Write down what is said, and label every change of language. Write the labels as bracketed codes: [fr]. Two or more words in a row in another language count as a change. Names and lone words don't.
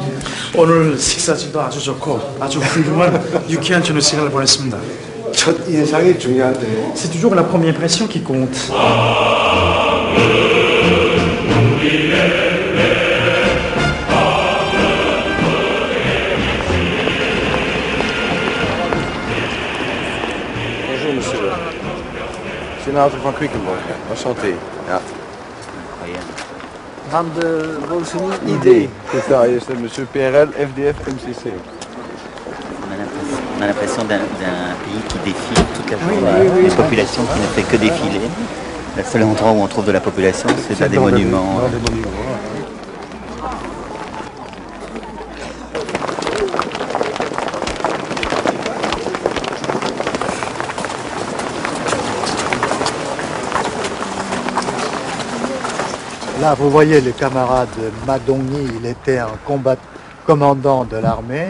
[ko] 오늘 식사지도 아주 좋고 아주 훌륭한 유쾌한 저녁 시간을 보냈습니다. 첫 인상이 중요한데. [fr] C'est toujours la première impression qui compte. Bonjour monsieur. Senator van Quickenborg. Enchanté. Ja. [nl] Van de Bolsonaro ID. [fr] C'est ça, c'est monsieur PRL, FDF, MCC. On a l'impression d'un pays qui défile toute la journée, une population qui ne fait que défiler. Le seul endroit où on trouve de la population, c'est à des monuments. Là, vous voyez le camarade Ma Dong-ni, il était un commandant de l'armée.